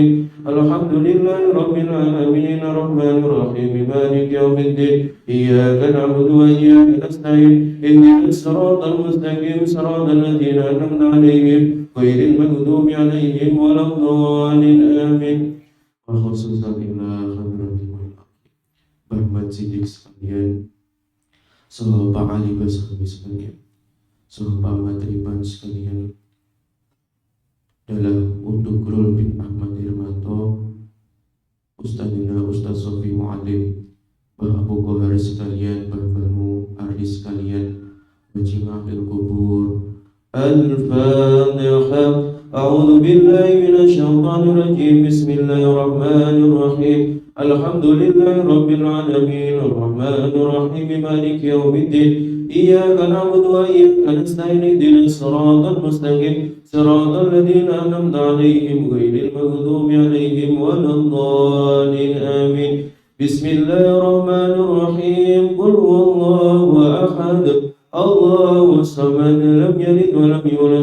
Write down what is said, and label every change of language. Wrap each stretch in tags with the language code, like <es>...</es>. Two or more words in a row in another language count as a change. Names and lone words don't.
<ar>الحمد لله رب العالمين، الرحمن الرحيم، مالك يوم الدين. إياك نعبد وإياك نستعين. اهدنا الصراط المستقيم، صراط الذين أنعمت عليهم غير المغضوب عليهم ولا الضالين.</ar> <id>آمين.</id> <ar>خصوصا إلى حضرة</ar> <id>Bahmat Sidik sekalian, sahabat Ali Basri sekalian, sahabat Matriban sekalian, dalam untuk Rul bin Ahmad Irmanto, Ustadzina Ustadz Sofi Mu'alim, Bah Abu Kohar sekalian, Bah Banu Ardi sekalian, Wajimah Kubur.</id> <ar>Al-Fatihah. أعوذ بالله من الشيطان الرجيم بسم الله الرحمن الرحيم الحمد لله رب العالمين الرحمن الرحيم مالك يوم الدين إياك نعبد وإياك نستعين اهدنا الصراط المستقيم صراط الذين أنعمت عليهم غير المغضوب عليهم ولا الضالين آمين بسم الله الرحمن الرحيم قل هو الله أحد الله الصمد لم يلد ولم يولد</ar>